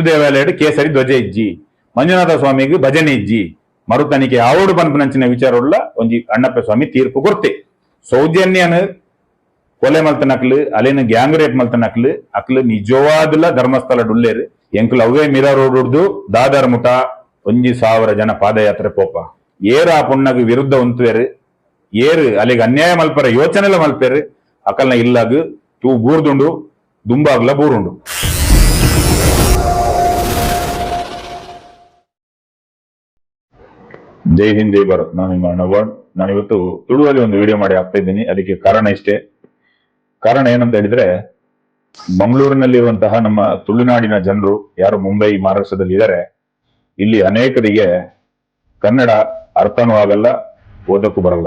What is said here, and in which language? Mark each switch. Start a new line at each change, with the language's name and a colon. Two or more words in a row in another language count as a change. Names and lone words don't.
Tulu: ದೇವಾಲಯಡ್ ಕೇಸರಿ ಧ್ವಜ ಇಜ್ಜಿ ಮಂಜುನಾಥ ಸ್ವಾಮಿಗೆ ಭಜನೆ ಇಜ್ಜಿ ಮರು ತನಿಖೆ ಆವಡು ಪನ್ಪನಂಚಿನ ವಿಚಾರವುಳ್ಳ ಒಂಜಿ ಅಣ್ಣಪ್ಪ ಸ್ವಾಮಿ ತೀರ್ಪು ಕೊರ್ತೆ ಸೌಜನ್ಯನ ಕೊಲೆ ಮಲ್ತನಕ್ಲು ಅಲ್ಲಿನ
English: gang rape
Tulu: ಮಲ್ತನಕ್ಲು ಅಕ್ಲು ನಿಜವಾದಲ್ಲ ಧರ್ಮಸ್ಥಳ ಡುಲ್ಲೇರು ಎಂಕ್ಲು ಅವೇ ಮಿರಾ ರೋಡ್ ಹುಡ್ದು ದಾದರ್ ಮುಟ 1,000 ಜನ ಪಾದಯಾತ್ರೆ ಪೋಪ ಏರು ಆ ಪುಣ್ಣಗ್ ವಿರುದ್ಧ ಉಂತುವೇರು ಏರು ಅಲ್ಲಿಗೆ ಅನ್ಯಾಯ ಮಲ್ಪರ ಯೋಚನೆಲ್ಲ ಮಲ್ಪೇರು ಅಕಲ್ನ ಇಲ್ಲಾಗ ತೂ ಬೂರ್ದುಂಡು ದುಂಬಾಗ್ಲ ಬೂರುಂಡು.
Hindi: जय हिंद जय भारत.
Kannada: ನಾನು ನಿಮ್ಮ ಅಣ್ಣವಾಡ್. ನಾನು ಇವತ್ತು ತುಳುವಲ್ಲಿ ಒಂದು ವಿಡಿಯೋ ಮಾಡಿ ಹಾಕ್ತಾ ಇದ್ದೀನಿ. ಅದಕ್ಕೆ ಕಾರಣ ಇಷ್ಟೇ. ಕಾರಣ ಏನಂತ ಹೇಳಿದ್ರೆ, ಮಂಗಳೂರಿನಲ್ಲಿರುವಂತಹ ನಮ್ಮ ತುಳುನಾಡಿನ ಜನರು ಯಾರು ಮುಂಬೈ ಮಹಾರಾಷ್ಟ್ರದಲ್ಲಿ ಇದ್ದಾರೆ, ಇಲ್ಲಿ ಅನೇಕರಿಗೆ ಕನ್ನಡ ಅರ್ಥನೂ ಆಗಲ್ಲ, ಓದಕ್ಕೂ ಬರಲ್ಲ.